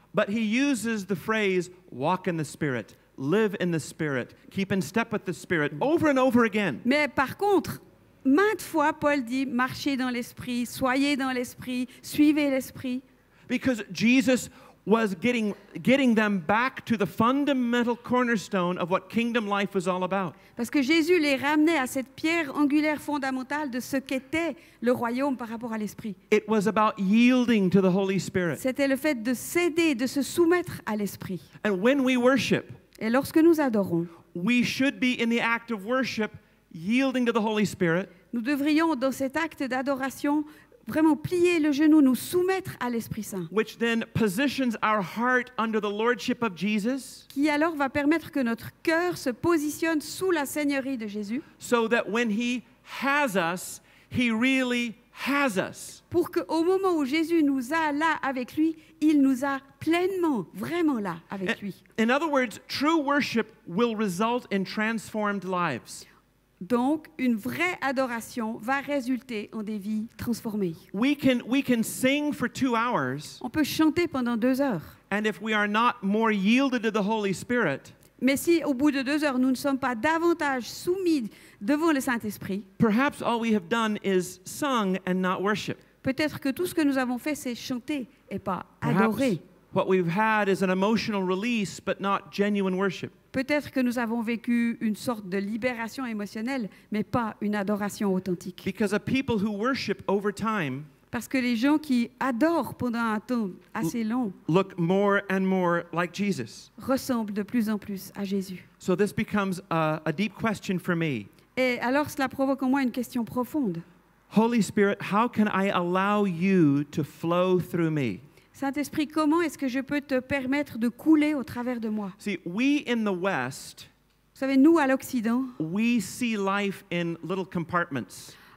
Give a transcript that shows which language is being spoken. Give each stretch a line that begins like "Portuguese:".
English: But he uses the phrase walk in the Spirit, live in the Spirit, keep in step with the Spirit, over and over again.
French: Mais par contre, maintes fois, Paul dit marchez dans l'esprit, soyez dans l'esprit, suivez l'esprit.
English: Because Jesus was getting them back to the fundamental cornerstone of what kingdom life was all about.
French: Parce que Jésus les ramenait à cette pierre angulaire fondamentale de ce qu'était le royaume par rapport à l'esprit.
English: It was about yielding to the Holy Spirit.
French: C'était le fait de céder, de se soumettre à l'esprit.
English: And when we worship,
French: Et lorsque nous adorons,
English: we should be in the act of worship yielding to the Holy Spirit.
French: Nous devrions, dans cet acte d'adoration, vraiment plier le genou, nous soumettre à l'Esprit Saint.
English: Which then positions our heart under the lordship of Jesus.
French: Qui alors va permettre que notre cœur se positionne sous la seigneurie de Jésus.
English: So that when he has us, he really has us.
French: Pour qu'au moment où Jésus nous a là avec lui, il nous a pleinement, vraiment là avec lui.
English: In other words, true worship will result in transformed lives.
French: Donc, une vraie adoration va résulter en des vies transformées.
English: We can sing for 2 hours.
French: On peut chanter pendant 2 heures.
English: And if we are not more yielded to the Holy Spirit,
French: mais si au bout de 2 heures, nous ne sommes pas davantage soumis devant le Saint-Esprit,
English: perhaps all we have done is sung and not worship.
French: Peut-être que tout ce que nous avons fait, c'est chanter et pas
English: Perhaps
French: adorer.
English: what we've had is an emotional release, but not genuine worship.
French: Peut-être que nous avons vécu une sorte de libération émotionnelle, mais pas une adoration authentique.
English: Because a people who worship over time
French: Parce que les gens qui adorent pendant un temps assez long
English: look more and more like Jesus.
French: ressemblent de plus en plus à Jésus.
English: So this becomes a deep question for me.
French: Et alors cela provoque en moi une question profonde.
English: Holy Spirit, how can I allow you to flow through me?
French: Saint-Esprit, comment est-ce que je peux te permettre de couler au travers de moi?
English: See, we in the West,
French: Vous savez, nous, à l'Occident,
English: we see life in little compartments.